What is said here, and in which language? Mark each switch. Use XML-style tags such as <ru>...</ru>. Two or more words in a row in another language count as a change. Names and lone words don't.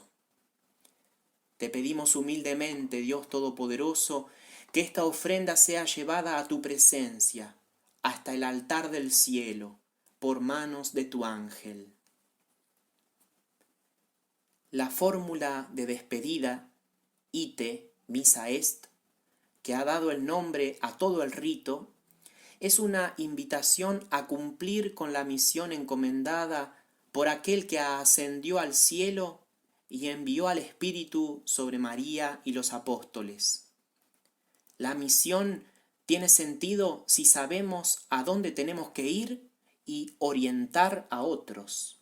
<es>Te pedimos humildemente, Dios Todopoderoso, que esta ofrenda sea llevada a tu presencia, hasta el altar del cielo, por manos de tu ángel. La fórmula de despedida,</es> <la>ite, missa est,</la> <es>que ha dado el nombre a todo el rito, es una invitación a cumplir con la misión encomendada por aquel que ascendió al cielo y envió al Espíritu sobre María y los apóstoles. La misión tiene sentido si sabemos a dónde tenemos que ir y orientar a otros.</es>